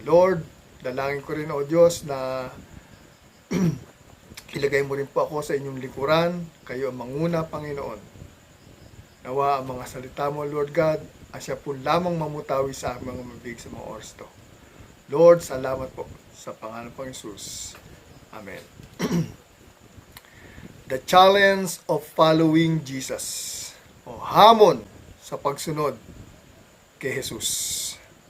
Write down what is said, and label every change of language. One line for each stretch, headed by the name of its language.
Filipino: Lord, dalangin ko rin, o Diyos, na ilagay mo rin po ako sa inyong likuran. Kayo ang manguna, Panginoon. Nawa ang mga salita mo, Lord God, asya po lamang mamutawi sa aming mga mabig sa mga oras to. Lord, salamat po sa pangalan ng Jesus. Amen.
English: The challenge of following Jesus.
Filipino: O hamon sa pagsunod kay Jesus.